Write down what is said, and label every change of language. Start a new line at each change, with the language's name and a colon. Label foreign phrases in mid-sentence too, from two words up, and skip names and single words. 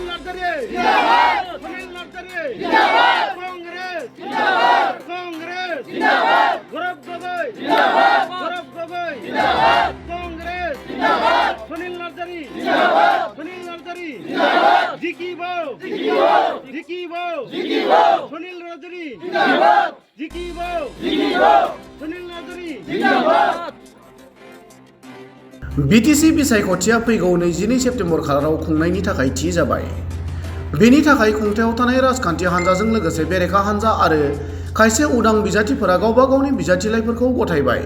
Bodo: নার্জারি জিন্দাবাদ সুনীল নার্জারি জিন্দাবাদ কংগ্রেস জিন্দাবাদ কংগ্রেস জিন্দাবাদ গৌরব গগৈ জিন্দাবাদ গৌরব গগৈ জিন্দাবাদ কংগ্রেস জিন্দাবাদ সুনীল নার্জারি জিন্দাবাদ সুনীল নার্জারি জিন্দাবাদ জিকিবো জিকিবো জিকিবো জিকিবো সুনীল নার্জারি জিন্দাবাদ জিকিবো জিকিবো सुनील नार्जारी जिंदाबाद बीटीसी बिसायख'थिया फैगौ 22 सेप्तेम्बर खालाराव खुंनायनि थाखाय थि जाबाय। बेनि थाखाय खुंथायाव थानाय राजखान्थि हान्जाजों लोगोसे बेरेखा हान्जा आरो खायसे उदां बिजाथिफोरा गावबा गावनि बिजाथिलाइफोरखौ गथायबाय।